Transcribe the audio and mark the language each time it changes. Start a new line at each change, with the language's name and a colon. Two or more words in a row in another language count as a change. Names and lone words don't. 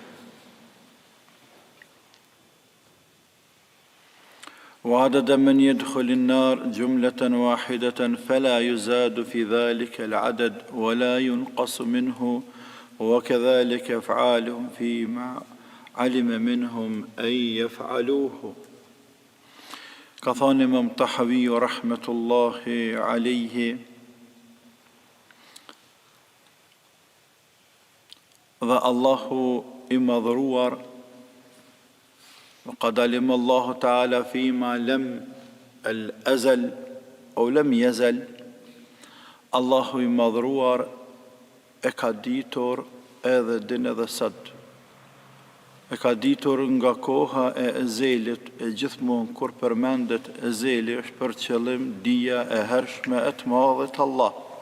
Arabic: وعدد من يدخل النار جملة واحدة، فلا يزاد في ذلك العدد ولا ينقص منه، وكذلك أفعالهم فيما علم منهم أن يفعلوه.
Albanian: Ka thënë Imam Tahawi
Arabic: رحمة الله عليه,
Albanian: dhe Allahu I madhruar,
Arabic: وقد علم الله تعالى فيما لم الأزل أو لم يزل.
Albanian: Allahu I madhruar e ka ditur edhe din edhe sot. E ka ditur nga koha e ezelit, e gjithmonë kur përmendet ezeli është për qëllim dija e hershme e të madhit Allah.